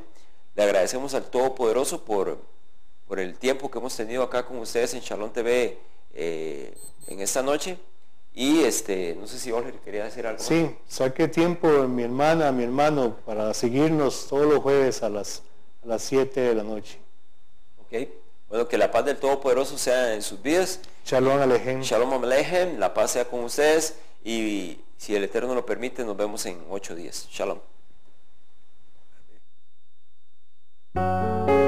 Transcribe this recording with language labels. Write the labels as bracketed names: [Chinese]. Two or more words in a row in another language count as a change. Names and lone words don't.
[Spanish] Le agradecemos al Todopoderoso por el tiempo que hemos tenido acá con ustedes en Shalom TV en esta noche. Y no sé si Oliver quería decir algo. Sí, saque tiempo mi hermana, mi hermano, para seguirnos todos los jueves a las 7 de la noche. Ok, bueno, que la paz del Todopoderoso sea en sus vidas. [Hebrew] שלום עליכם. שלום עליכם, [Spanish] la paz sea con ustedes, y si el Eterno lo permite, nos vemos en 8 días. Shalom.